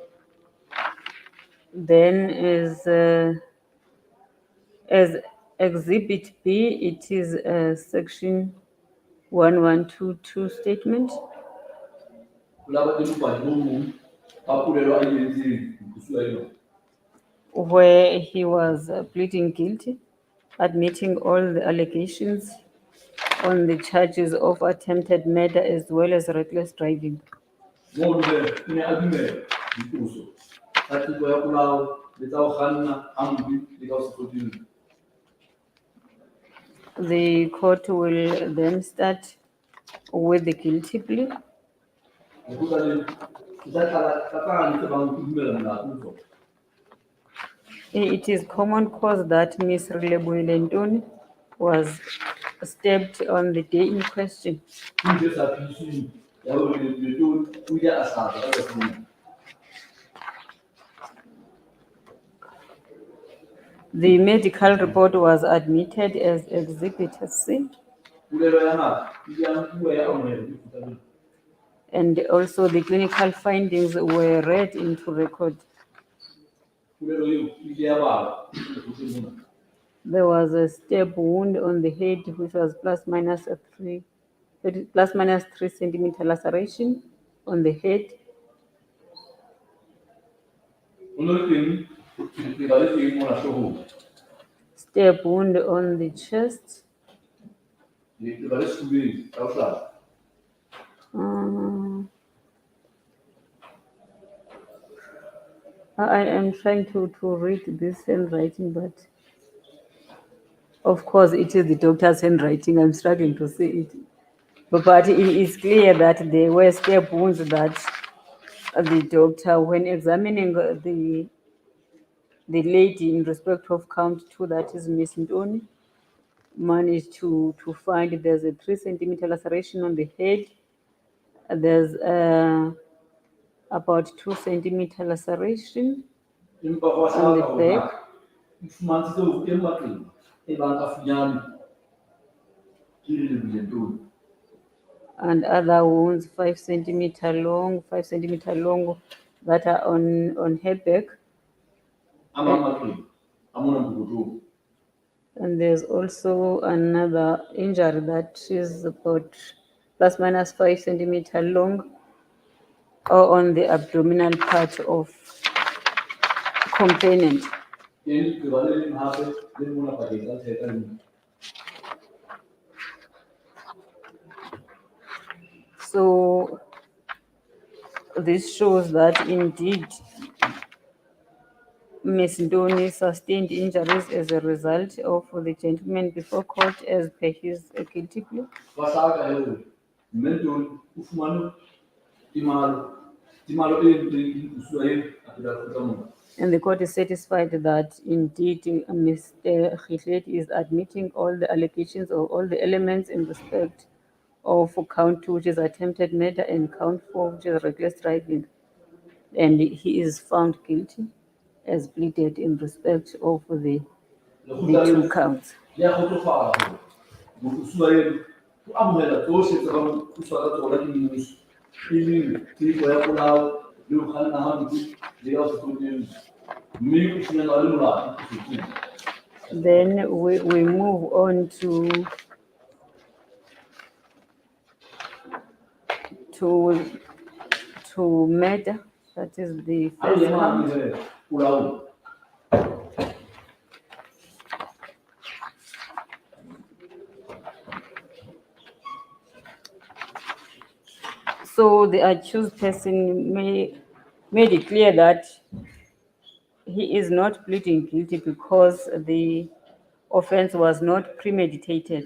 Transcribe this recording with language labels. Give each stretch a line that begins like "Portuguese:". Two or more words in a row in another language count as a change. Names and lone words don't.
English: Then as Exhibit B, it is section 1122 statement,
Southern Sotho: Ho la ba teng bopaki bo bong ba polelo a e entseng moqosuwa enwa.
English: where he was pleading guilty, admitting all the allegations on the charges of attempted murder as well as reckless driving.
Southern Sotho: Moo dumela o ne a dumela diqoso tsa teko ya polao le tsa ho kganna hampe le ka ho se hlopheng.
English: The court will then start with the guilty plea.
Southern Sotho: Lekgotla lena le tla tlatsa le tsebang ho dumela molato o tsona.
English: It is common cause that Ms. Boitumelo was stabbed on the day in question.
Southern Sotho: Ke ntho e sa phedisweng ya hore Letona o ile a hlajwa ka letsatsi lena.
English: The medical report was admitted as Exhibit C,
Southern Sotho: Polelo ya ngaka e ile ya nkuwa ya amohelwa ke lekgotla lena.
English: and also the clinical findings were read into record.
Southern Sotho: Polelo eo e ile ya balwa lekgotleng mona.
English: There was a stab wound on the head, which was plus minus 3 centimeter laceration on the head,
Southern Sotho: Ho no le teng leqeba le teng mona hloohong,
English: stab wound on the chest.
Southern Sotho: leqeba le sefubeng ka ho hlaba.
English: I am trying to read this handwriting, but of course it is the doctor's handwriting. I'm struggling to see it. But it is clear that there were stab wounds that the doctor, when examining the lady in respect of count 2, that is Miss Ntoni, managed to find there's a 3 centimeter laceration on the head. There's about 2 centimeter laceration
Southern Sotho: Empa ho a
English: on the
Southern Sotho: hlaka hore
English: back,
Southern Sotho: ngaka e fumantshitse hore ho teng maqeba e bang a funyane ke Letona.
English: and other wounds 5 centimeter long that are on her back.
Southern Sotho: A mang maqeba a mona mokokotong.
English: And there's also another injury that is about plus minus 5 centimeter long or on the abdominal part of complainant.
Southern Sotho: Ke leqeba le leng hape le mona pakeng tsa theka le mona.
English: So this shows that indeed Ms. Ndoni sustained injuries as a result of the gentleman before court as per his guilty plea.
Southern Sotho: Ba hlaka he hore mme Ntoni o fumane timalo e entsweng usuwa eo a phela Afrika Borwa.
English: And the court is satisfied that indeed Mr. Khitleli is admitting all the allegations or all the elements in respect of count 2, which is attempted murder, and count 4, which is reckless driving. And he is found guilty as pleaded in respect of the two counts.
Southern Sotho: Le a kgotsofala hore moqosuwa eno o amohela tsohle tse bang qoswa ka tsona ke mmuso, e leng tshebetso ya polao le ho kganna hampe le ya ho se hlokomele, mme o fumanwa le molato diketsong.
English: Then we move on to murder. That is the
Southern Sotho: Ha e
English: first
Southern Sotho: le
English: count.
Southern Sotho: hampe hee, polaong.
English: So the accused person made it clear that he is not pleading guilty because the offense was not premeditated.